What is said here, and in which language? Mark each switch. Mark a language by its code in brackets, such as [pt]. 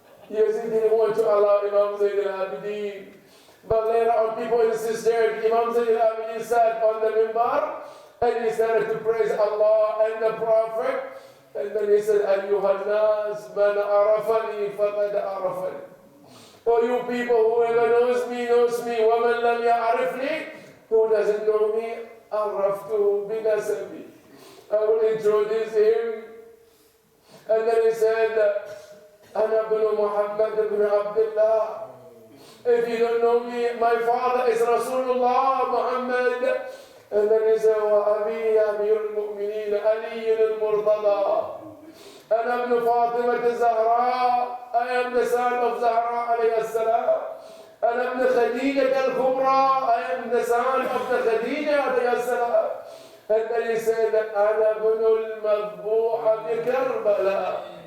[en] Yazid didn't want to allow Imam Zayn al-Abidin. But later on, people insisted. Imam Zayn al-Abidin sat on the mimbar and he started to praise Allah and the Prophet. And then he said, [ar] Ayyuhan nas, man arafani faqad arafani. [en] For you people, whoever knows me, knows me. [ar] وَمَنْ لَمْ يَعْرِفْنِي, [en] who doesn't know me, [ar] عَرَّفْتُهُ بِنَسَبِي. [en] I will introduce him. And then he said, [ar] أَنَا بْنُ مُحَمَّدْ بْنُ عَبْدِ اللَّهِ. [en] If you don't know me, my father is Rasulullah Muhammad. And then he said, [ar] وَأَبِي أَمِيرُ الْمُؤْمِنِينَ عَلِيٌّ الْمُرْتَضَى. أنا ابن فاطمة الزهراء. [en] I am the son of Zahra [ar] عليه السلام. أنا ابن خديجة الكبرى. [en] I am the son of the Khadija [ar] عليه السلام. [en] And then he said, [ar] أنا ابن المذبوح بكربلاء.